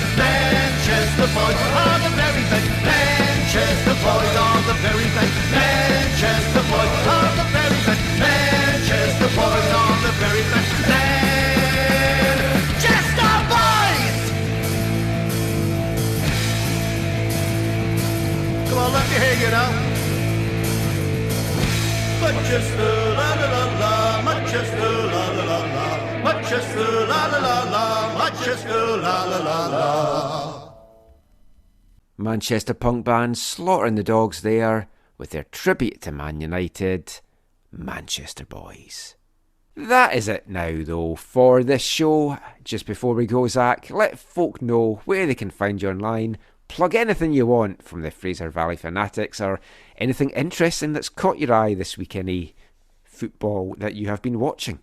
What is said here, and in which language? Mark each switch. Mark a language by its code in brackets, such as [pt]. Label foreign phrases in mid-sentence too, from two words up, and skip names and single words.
[en] Manchester boys are the very best. Manchester boys are the very best. Manchester boys are the very best. Manchester boys are the very best. Manchester boys! Come on, let me hear you now. Manchester, la la la la, Manchester, la la la la, Manchester, la la la la, Manchester, la la la la. Manchester punk band slaughtering the dogs there with their tribute to Man United, Manchester Boys. That is it now though for this show. Just before we go, Zach, let folk know where they can find you online. Plug anything you want from the Fraser Valley Fanatics or anything interesting that's caught your eye this week, any football that you have been watching.